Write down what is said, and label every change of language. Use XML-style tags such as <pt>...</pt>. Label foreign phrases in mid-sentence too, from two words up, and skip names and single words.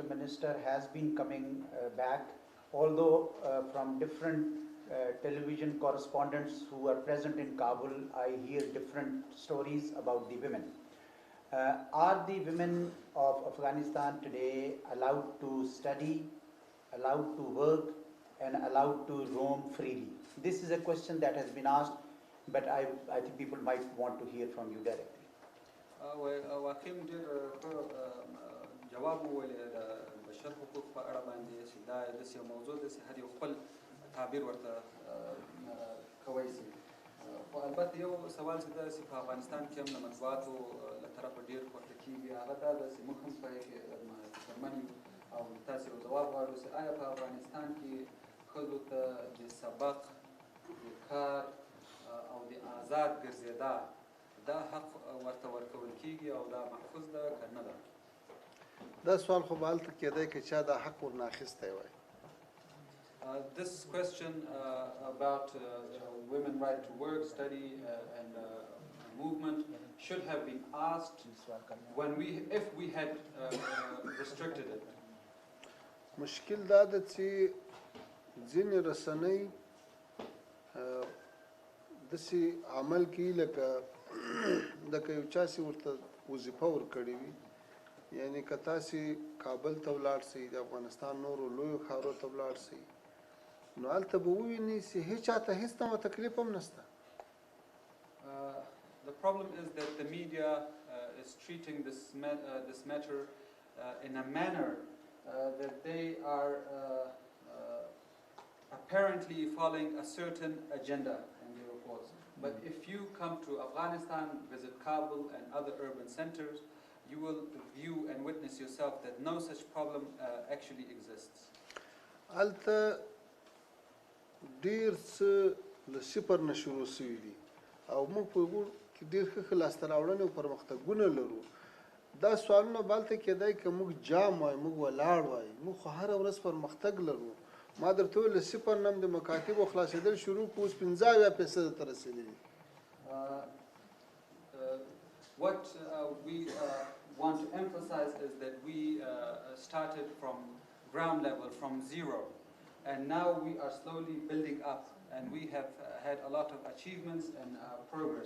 <en>Minister, has been coming back, although from different television correspondents who are present in Kabul, I hear different stories about the women. Are the women of Afghanistan today allowed to study, allowed to work, and allowed to roam freely? This is a question that has been asked, but I think people might want to hear from you directly.</en> <ps>واقعي ډېر جواب وویل د بشر حقوق په اړه باندې چې دا داسې یو موضوع ده چې هر یو خپل تعبیر ورته کوی شي خو البته یو سوال چې دا چې په افغانستان کې هم د مطبوعاتو له طرفه ډېر پورته کېږي هغه دا ده چې موږ هم په هغې کې فکرمن یو او تاسې یو ځواب غواړو چې آیا په افغانستان کې ښځو ته د سبق د کار او د آزاد ګرځېدا دا حق ورته ورکول کېږي او دا محفوظ ده که نه ده؟ دا سوال خو به هلته کېدی که چا دا حق ورنه اخیستی وای.</ps> <en>This question about women right to work, study and movement should have been asked if we had restricted it.</en> <ps>مشکل دا ده چې ځینې رسنۍ داسې عمل کوي لکه یو چا چې ورته وظیفه ورکړې وي یعنې که تاسې کابل ته ولاړ شئ د افغانستان نورو لویو ښارو ته ولاړ شئ نو هلته به ووینئ چې هېچ چا ته هېڅ ډول تکلیف هم نشته.</ps> <en>The problem is that the media is treating this matter in a manner that they are apparently following a certain agenda in their reports. But if you come to Afghanistan, visit Kabul and other urban centers, you will view and witness yourself that no such problem actually exists.</en> <ps>هلته ډېر څه له صفر نه شروع شوي دي او موږ په هغو کې ډېر ښه لاسته راوړنې او پرمختګونه لرو. دا سوالونه به هلته کېدی که موږ جام وای موږ ولاړ وای موږ خو هره ورځ پرمختګ لرو. ما درته وویل له صفر نه هم د مکاتبو خلاصېدل شروع کړو اوس 15% ته رسېدلي.</ps> <en>What we want to emphasize is that we started from ground level, from zero, and now we are slowly building up, and we have had a lot of achievements and progress.</en>